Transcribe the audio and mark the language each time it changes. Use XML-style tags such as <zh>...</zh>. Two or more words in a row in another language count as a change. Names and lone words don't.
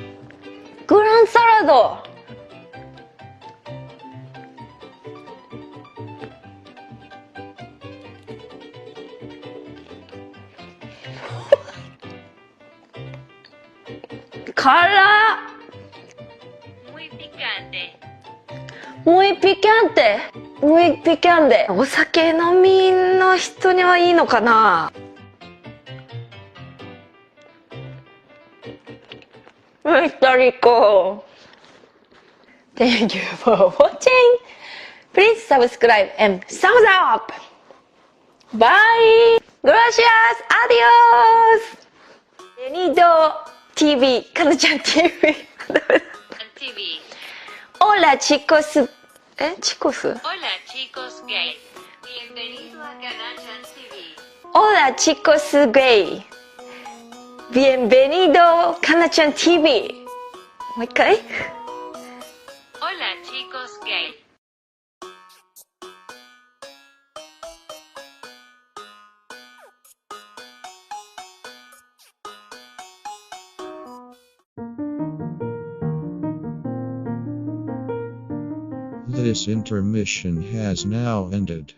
<ja>辛っ。</ja> <es>Muy picante. Muy picante. Muy picante.</es> <ja>お酒飲みの人にはいいのかな。</ja> <en>メスタリコ。Thank you for watching. Please subscribe and thumbs up. Bye.</en> <es>Gracias. Adios. Nido TV. かなちゃん TV. TV. Hola chicos. Chicos. Hola chicos gay. Bienvenido a Canal TV. Hola chicos gay. Bienvenido, Kana-chan TV.</es> <ja>もう一回</ja> <es>Hola chicos gay.</es> <en>This intermission has now ended.</en>